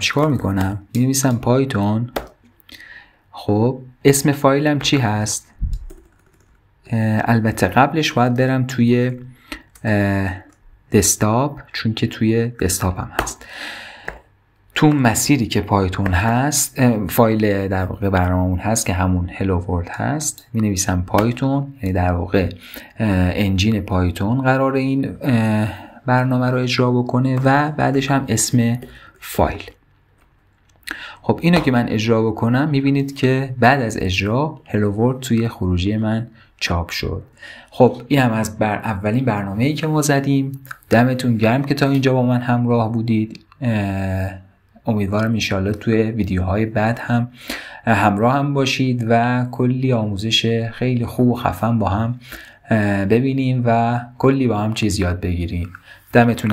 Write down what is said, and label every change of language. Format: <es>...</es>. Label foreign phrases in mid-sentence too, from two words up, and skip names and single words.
<fa>چیکار میکنم؟ می‌نویسم پایتون. خب اسم فایلم چی هست؟ البته قبلش باید برم توی دسکتاپ، چون که توی دسکتاپم هست. تو مسیری که پایتون هست فایل در واقع برنامه‌مون هست که همون</fa> <en>hello world</en> <fa>هست. می‌نویسم پایتون، یعنی در واقع انجین پایتون قرار این برنامه رو اجرا بکنه و بعدش هم اسم فایل. خب اینو که من اجرا بکنم میبینید که بعد از اجرا</fa> <en>hello world</en> <fa>توی خروجی من چاپ شد. خب این هم از اولین برنامه‌ای که ما زدیم. دمتون گرم که تا اینجا با من همراه بودید. امیدوارم انشالله توی ویدیوهای بعد هم همراه هم باشید و کلی آموزش خیلی خوب و خفن با هم ببینیم و کلی با هم چیز یاد بگیریم.</fa>